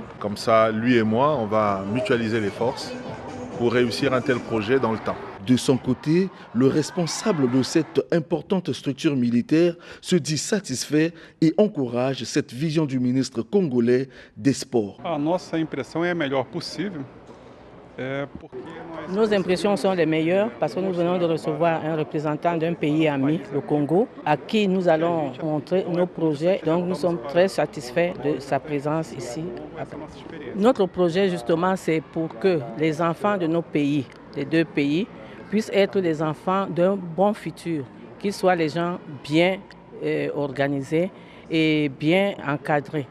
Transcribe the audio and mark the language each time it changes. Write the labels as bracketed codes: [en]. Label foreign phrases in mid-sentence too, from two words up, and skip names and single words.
[fr] Comme ça, lui et moi, on va mutualiser les forces pour réussir un tel projet dans le temps. De son côté, le responsable de cette importante structure militaire se dit satisfait et encourage cette vision du ministre congolais des Sports. [pt] Nossa impressão é a melhor possível. [fr] Nos impressions sont les meilleures parce que nous venons de recevoir un représentant d'un pays ami, le Congo, à qui nous allons montrer nos projets. Donc nous sommes très satisfaits de sa présence ici. Notre projet justement, c'est pour que les enfants de nos pays, les deux pays, puissent être des enfants d'un bon futur, qu'ils soient les gens bien organisés et bien encadrés.